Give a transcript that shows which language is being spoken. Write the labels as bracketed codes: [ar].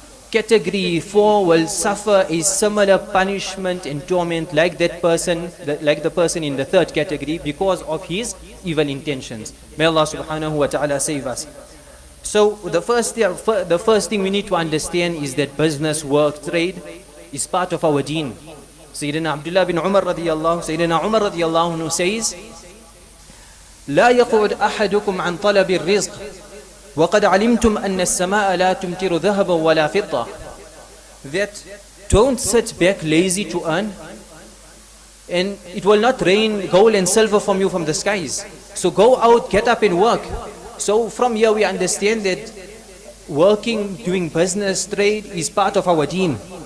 [en] Category 4 will suffer a similar punishment and torment like that person, like the person in the third category, because of his evil intentions. May Allah subhanahu wa ta'ala save us. So the first thing we need to understand is that business, work, trade is part of our deen. Sayyidina Abdullah bin Umar radiyallahu anhu says, [ar] لا يقعد أحدكم عن طلب الرزق وقد علمتم أن السماء لا تمطر ذهبا ولا فضة. [en] That don't sit back lazy to earn, and it will not rain gold and silver from you from the skies. So go out, get up and work. So from here we understand that working, doing business, trade is part of our deen.